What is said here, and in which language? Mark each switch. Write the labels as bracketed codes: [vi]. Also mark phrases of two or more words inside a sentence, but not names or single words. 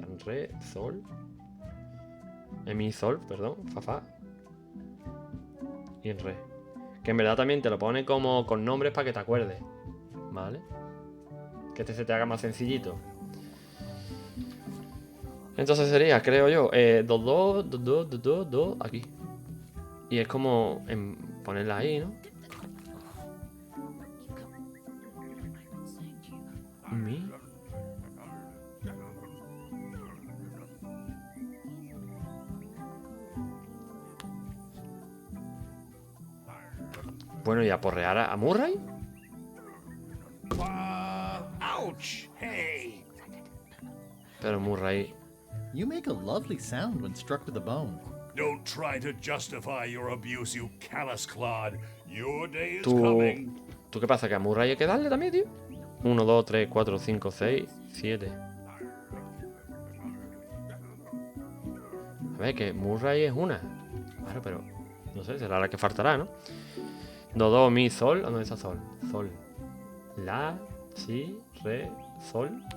[es] Re, sol. Mi, sol, perdón. Fa, fa. Y en re. Que en verdad también te lo pone como con nombres para que te acuerdes. ¿Vale? Que este se te haga más sencillito. Entonces sería, creo yo, do, do, do, do, do, do, do, aquí. Y es como ponerla ahí, ¿no? Mi. Bueno, y aporrear a Murray. [en] Ouch! Hey! [es] Pero Murray. [en] You make a lovely sound when struck with a bone. Don't try to justify your abuse, you callous clod. Your day is [es] ¿Tú [en] coming. [es] qué pasa? ¿Que a Murray hay que darle también, tío? 1, 2, 3, 4, 5, 6, 7. A ver, que Murray es una. Claro, pero no sé, será la que faltará, ¿no? Do, do, mi, sol. ¿Dónde está sol? Sol. La, si, re, sol.